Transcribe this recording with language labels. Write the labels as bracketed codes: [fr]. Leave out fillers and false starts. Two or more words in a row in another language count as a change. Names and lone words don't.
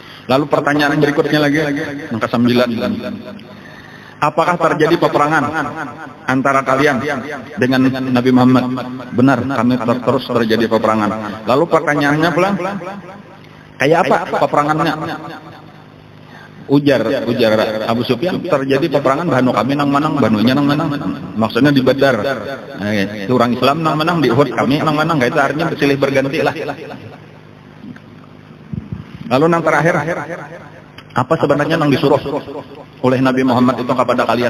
[id] Lalu pertanyaan berikutnya lagi, angka 9. Apakah terjadi peperangan antara kalian dengan Nabi Muhammad? [bjn] Benar, kami terus terjadi peperangan. Lalu pertanyaannya pulang, kayak apa peperangannya? Ujar Abu Sufyan, terjadi peperangan Banu kami nang menang, Banunya nang menang. Maksudnya di Badar. Itu orang Islam nang menang, di Uhud kami nang menang. Itu artinya silih berganti lah. Lalu nang terakhir, apa sebenarnya nang disuruh oleh Nabi Muhammad itu kepada kalian?